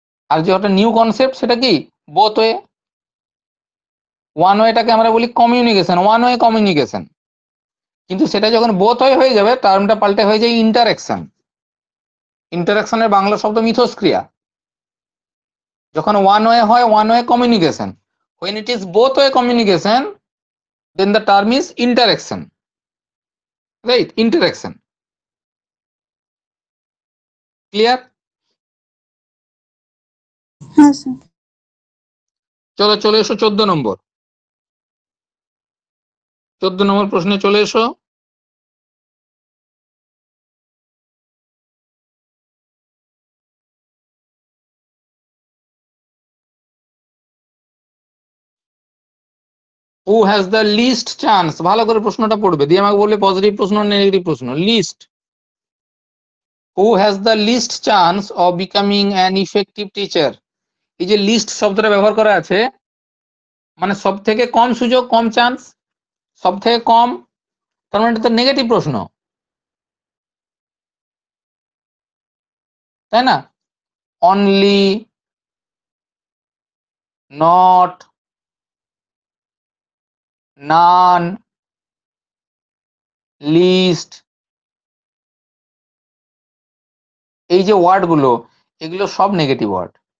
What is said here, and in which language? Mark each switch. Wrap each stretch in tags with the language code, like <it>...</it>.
<bn>আর যে একটা new concept সেটা কি, বোথ ওয়ে। ওয়ান ওয়েটাকে আমরা বলি কমিউনিকেশন, ওয়ান ওয়ে কমিউনিকেশন, কিন্তু সেটা যখন বোথ ওয়ে হয়ে যাবে টার্মটা পাল্টে হয়ে যায় ইন্টারঅ্যাকশন। ইন্টারঅ্যাকশনের বাংলা শব্দ মিথস্ক্রিয়া। যখন ওয়ান ওয়ে হয় one way communication,</bn> <en>when it is both way communication then the term is interaction, right? Interaction, clear?</en> <bn>হ্যাঁ স্যার। চলো চলে এসো 14 নম্বর। 14 নম্বর প্রশ্নে চলে এসো।</bn> <en>who has the least chance,</en> <bn>ভালো করে প্রশ্নটা পড়বে, দিয়ে আমাকে বলবে পজিটিভ প্রশ্ন না নেগেটিভ প্রশ্ন।</bn> <en>list, who has the least chance of becoming an effective teacher,</en> <bn>এই যে লিস্ট শব্দটা ব্যবহার করা আছে, মানে সব থেকে কম সুযোগ, কম চান্স, সব থেকে কম, তার মানে এটা তো নেগেটিভ প্রশ্ন, তাই না? অনলি, নট, নান, লিস্ট, এই যে ওয়ার্ড গুলো, এগুলো সব নেগেটিভ ওয়ার্ড।</bn>